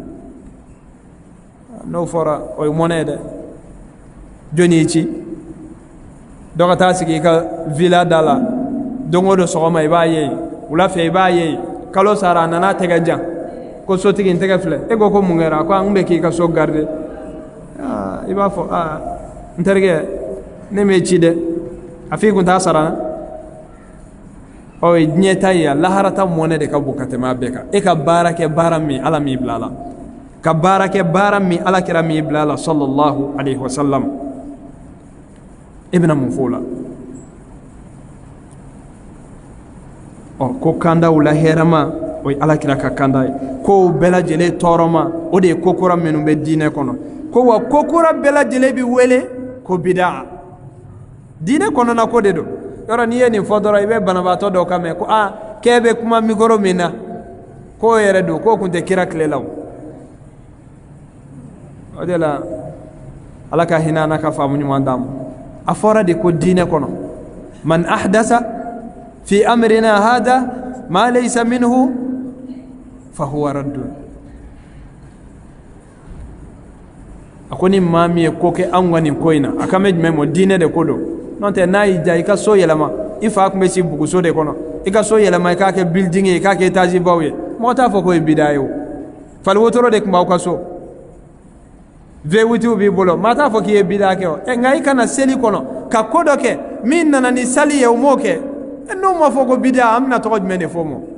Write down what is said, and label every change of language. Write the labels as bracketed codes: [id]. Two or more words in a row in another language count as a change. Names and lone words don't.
[bm] n'o fɔra o ye mɔnɛ ye dɛ jɔnni y'i ci dɔ ka taa sigi i ka villa da la don o don sɔgɔma i b'a ye wula fɛ i b'a ye kalo sara a nana tɛgɛ jan ko sotigi n tɛgɛ filɛ e ko mun kɛra a ko an bɛ k'i ka so garder i b'a fɔ n terikɛ ne m'e ci dɛ a f'i kun t'a sara ye diɲɛ ta ye laharata mɔnɛ de ka bon ka tɛmɛ a bɛɛ kan e ka baara kɛ baara min ala m'i bila a la ka baara kɛ baara min ala kɛra m'i bila a la [ar] صلى الله عليه وسلم [bm] e bɛna mun fɔ o la ko kandaw la hɛrɛma o ye ala kira ka kanda ye kow bɛɛ lajɛlen tɔɔrɔma o de ye ko kura minnu bɛ diinɛ kɔnɔ ko wa ko kura bɛɛ lajɛlen bɛ wele ko bidaa diinɛ kɔnɔna ko de don yɔrɔ n'i ye nin fɔ dɔrɔn i bɛ banabaatɔ dɔw ka mɛn ko k'e bɛ kuma mikoro min na k'o yɛrɛ don k'o kun tɛ kira tile la o de la ala ka hinɛ n'a ka faamu ɲuman d'an ma a fɔra de ko diinɛ kɔnɔ [ar] من أحدث في أمرنا هذا ما ليس منه فهو رد [bm] a ko ni maa min ye ko kɛ an ka nin ko in na a kan bɛ jumɛn ma diinɛ de ko don n'o tɛ n'a y'i diya i ka so yɛlɛma i fa tun bɛ si buguso de kɔnɔ i ka so yɛlɛma i k'a kɛ building ye i k'a kɛ étage baw ye mɔgɔ t'a fɔ k'o ye bidaa ye o fali wotoro de tun b'aw ka so V8 b'i bolo maa t'a fɔ k'i ye bidaa kɛ o nka i kana seli kɔnɔ ka ko dɔ kɛ min nana ni sali ye o m'o kɛ n'o ma fɔ ko bidaa an bɛna tɔgɔ jumɛn de fɔ ma